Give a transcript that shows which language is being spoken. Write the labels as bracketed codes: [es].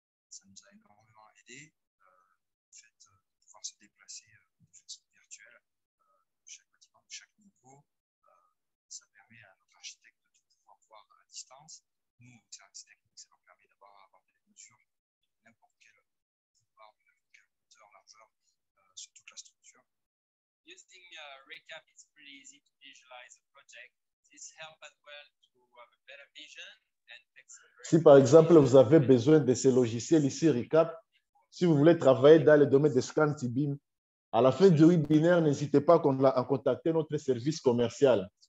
[fr] Ça nous a énormément aidé, le fait de pouvoir se déplacer de façon virtuelle, chaque bâtiment de chaque niveau, ça permet à notre architecte de pouvoir voir à distance. Nous, au service technique, ça nous permet d'avoir des mesures de n'importe quelle pouvoir, de n'importe quelle hauteur, largeur sur toute la structure. [en] Using RICAP, it's pretty easy to visualize a project. This helps as well to have a better vision. [fr] Si par exemple, vous avez besoin de ces logiciels ici, RICAP, si vous voulez travailler dans le domaine de scan T-BIM, à la fin du webinaire, n'hésitez pas à contacter notre service commercial.